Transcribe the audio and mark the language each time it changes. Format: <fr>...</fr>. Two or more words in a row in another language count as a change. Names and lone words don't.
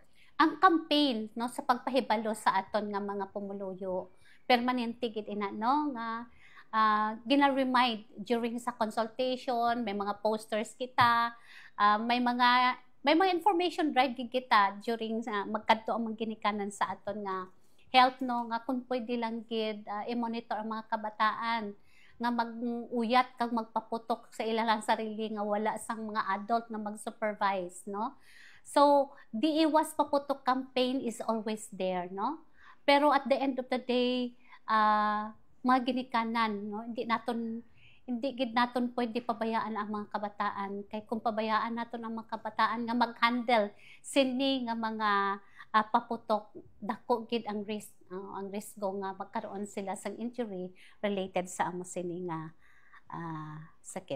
<hil>Ang campaign no sa pagpahibalo sa aton nga mga pumuluyo permanente gid ina no nga gina-remind during sa consultation, may mga posters kita, may mga</hil> <en>information drive</en> <hil>gid kita during magkadto ang mga ginikanan sa aton nga health no, nga kung pwede lang gid i-monitor ang mga kabataan nga mag-uyat kag magpaputok sa ilang sarili nga wala sang mga adult na mag-supervise no.</hil> <en>So the</en> <tl>iwas paputok</tl> <en>campaign is always there</en> <hil>no, pero</hil> <en>at the end of the day</en> <hil>mga ginikanan no, hindi gid naton pwede pabayaan ang mga kabataan, kay kung pabayaan naton ang mga kabataan nga mag-handle sini nga mga paputok, dako gid ang risk nga magkaroon sila sang injury related sa amo sini nga sakit.</hil>